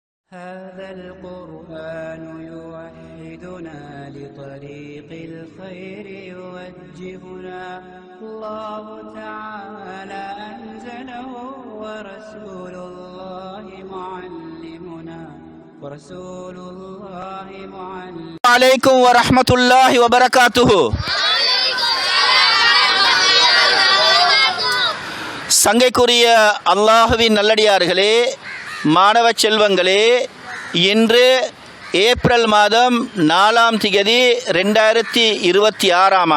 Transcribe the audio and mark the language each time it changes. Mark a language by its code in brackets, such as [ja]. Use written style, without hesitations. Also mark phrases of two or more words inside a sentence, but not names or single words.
[ar] هذا القرآن يوحدنا لطريق الخير يوجهنا الله تعالى أنزله ورسول الله معلمنا عليكم ورحمة الله وبركاته. [ta] சங்கைக்குரிய அல்லாஹுவின் நல்லடியார்களே, மாணவ செல்வங்களே, இன்று ஏப்ரல் மாதம் 4ஆம் தேதி 2026ஆம்